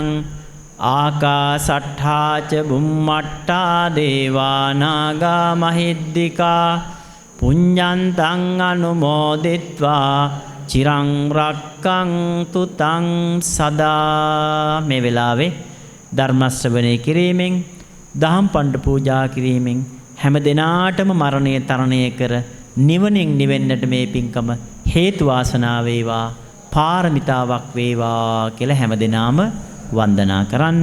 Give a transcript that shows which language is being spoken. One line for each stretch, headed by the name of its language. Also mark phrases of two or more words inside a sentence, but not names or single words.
Pali: ආකාසට්ඨාච බුම්මට්ඨා දේවා නාග මහිද්దికා පුඤ්ඤන්තං අනුමෝදිත්වා චිරං රක්ඛන්තු තං සදා.
Sinhala: මේ වෙලාවේ ධර්ම ශ්‍රවණය කිරීමෙන් දහම් පඬු පූජා කිරීමෙන් හැම දිනාටම මරණය තරණය කර නිවනින් නිවෙන්නට මේ පින්කම හේතු වාසනා වේවා, පාරමිතාවක් වේවා කියලා හැම දිනාම වන්දනා කරන්න.